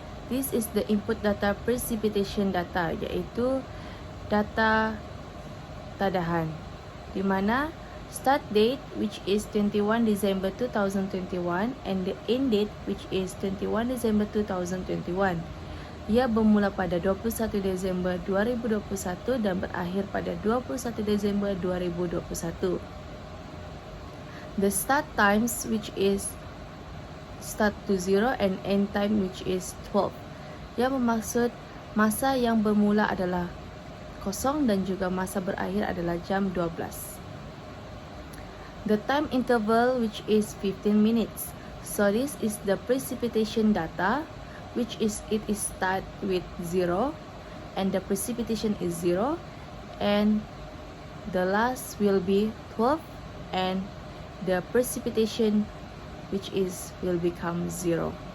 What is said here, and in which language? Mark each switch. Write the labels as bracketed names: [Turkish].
[English] This is the input data precipitation data, [Malay] iaitu data tadahan, di mana [English] start date which is 21 December 2021 and the end date which is 21 December 2021. [Malay] Ia bermula pada 21 Disember 2021 dan berakhir pada 21 Disember 2021. [English] The start times which is start to 0 and end time which is 12. [Malay] Yang bermaksud masa yang bermula adalah 0 dan juga masa berakhir adalah jam 12. [English] The time interval which is 15 minutes. So this is the precipitation data, which is it is start with 0 and the precipitation is 0 and the last will be 12 and the precipitation which is will become 0.